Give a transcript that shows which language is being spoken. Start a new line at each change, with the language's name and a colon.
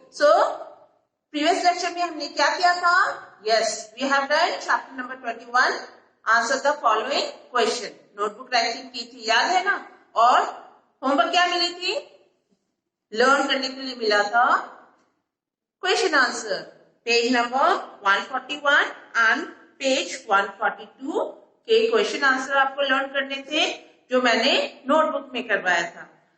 Hindi: So previous lecture में हमने क्या किया था?
English: Yes, we have done chapter number 21. Answer the following question.
Hindi: Notebook writing की थी, याद है ना? और होमवर्क क्या मिली थी? लर्न करने के लिए मिला था question answer, page number 141 and page 142 के क्वेश्चन आंसर आपको लर्न करने थे, जो मैंने नोटबुक में करवाया था.